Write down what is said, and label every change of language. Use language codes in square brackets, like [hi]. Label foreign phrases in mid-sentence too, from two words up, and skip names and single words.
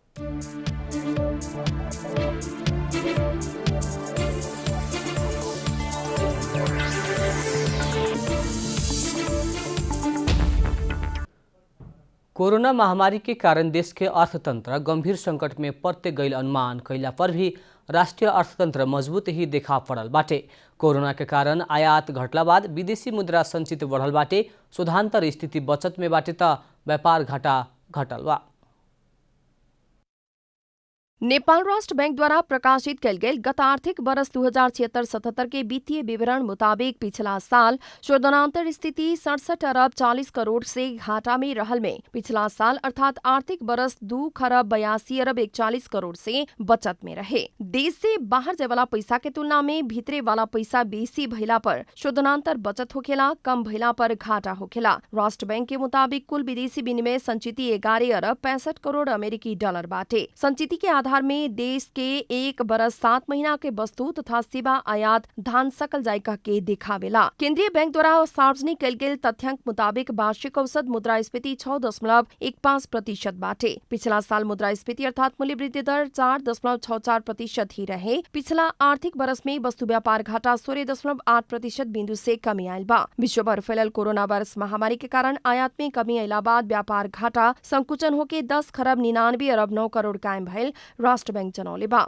[bho] कोरोना महामारी के कारण देश के अर्थतंत्र गंभीर संकट में पड़ते गईल अनुमान कैला पर भी राष्ट्रीय अर्थतंत्र मजबूत ही देखा पड़ल बाटे। कोरोना के कारण आयात घटला बाद विदेशी मुद्रा संचित बढ़ल बाटे। शुद्धांतर स्थिति बचत में बाटे त व्यापार घाटा घटल बा। नेपाल राष्ट्र बैंक द्वारा प्रकाशित कल गई गत आर्थिक वर्ष 2076-77 के वित्तीय विवरण मुताबिक पिछला साल शोधनांतर स्थिति 67 अरब 40 करोड़ से घाटा में रहल में पिछला साल अर्थात आर्थिक वर्ष 2 खरब 82 अरब 41 करोड़ से बचत में रहे। देश से बाहर जाए वाला पैसा के तुलना में भीतरे वाला पैसा बेसी भइला पर शोधनांतर बचत होखेला, कम भइला पर घाटा होखेला। राष्ट्र बैंक के मुताबिक कुल विदेशी विनिमय संचिति 11 अरब 65 करोड़ अमेरिकी डॉलर बाटे। संचिति के आधार में देश के 1 बरस 7 महीना के वस्तु तथा सेवा आयात धान सकल जायका के दिखावेला। केंद्रीय बैंक द्वारा सार्वजनिक कल गेल तथ्यांक मुताबिक वार्षिक औसत मुद्रास्फीति 6.15% बाटे। पिछला साल मुद्रास्फीति अर्थात मूल्य वृद्धि दर 4.64% ही रहे। पिछला आर्थिक वर्ष में वस्तु व्यापार घाटा 16.8% बिंदु से कमी आयल बा। विश्व भर फैलल कोरोना वायरस महामारी के कारण आयात में कमी अयला बाद व्यापार घाटा संकुचन होके 10 खरब 99 अरब 9 करोड़ कायम भइल राष्ट्र बैंक जनौले बा।